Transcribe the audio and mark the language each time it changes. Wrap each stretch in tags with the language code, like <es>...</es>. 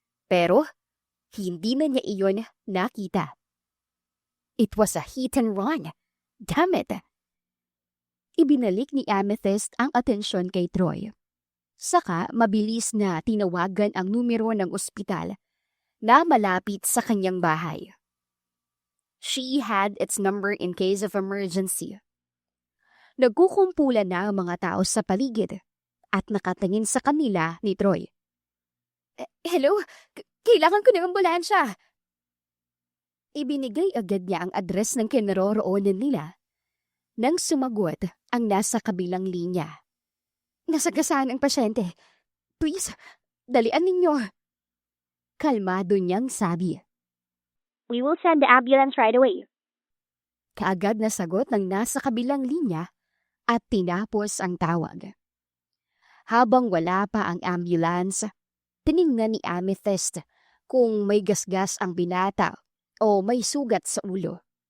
<tl>Pero hindi na niya iyon nakita.</tl> <en>It was a hit and run. Damn it!</en> <tl>Ibinalik ni Amethyst ang atensyon kay Troy. Saka mabilis na tinawagan ang numero ng ospital na malapit sa kanyang bahay.</tl> <en>She had its number in case of emergency.</en> <tl>Nagkukumpulan na ang mga tao sa paligid at nakatingin sa kanila ni Troy. Hello? Kailangan ko ng ambulansya. Ibinigay agad niya ang address ng kinaroroonan nila nang sumagot ang nasa kabilang linya. Nasagasaan ang pasyente. Please, dalian ninyo. Kalmado niyang sabi.</tl> <en>We will send the ambulance right away.</en> <tl>Kaagad na sagot ng nasa kabilang linya at tinapos ang tawag. Habang wala pa ang ambulance, tiningnan ni Amethyst kung may gasgas ang binata o may sugat sa ulo.</tl>